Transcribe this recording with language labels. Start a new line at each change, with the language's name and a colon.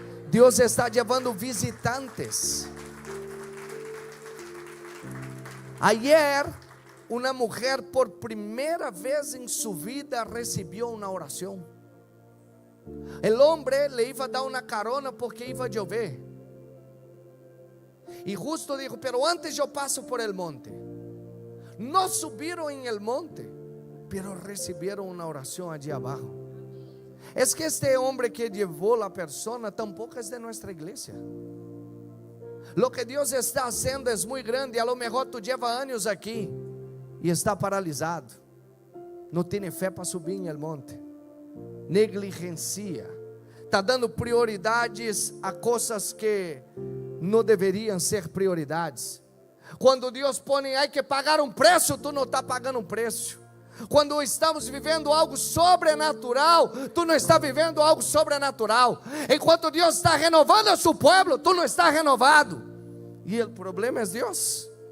Portuguese: Deus está levando visitantes. Ayer, uma mulher por primeira vez em sua vida recebeu uma oração. O homem le iba a dar uma carona porque iba a chover. E justo dijo: pero antes eu passo por el monte. Não subiram em el monte, pero receberam uma oração allí abajo.
Spanish: Es que este hombre que llevó la persona tampoco es de nuestra iglesia. Lo que Dios está haciendo es muy grande. A lo mejor tú llevas años aquí y está paralisado, no tiene fe para subir en el monte, negligencia, está dando prioridades a cosas
Portuguese: que não deveriam ser prioridades. Quando Deus põe,
Spanish: hay que pagar
Portuguese: um preço, tu não está pagando um preço. Quando estamos vivendo algo sobrenatural, tu não está vivendo algo sobrenatural. Enquanto Deus está renovando a seu povo, tu não está renovado. E o problema é Deus.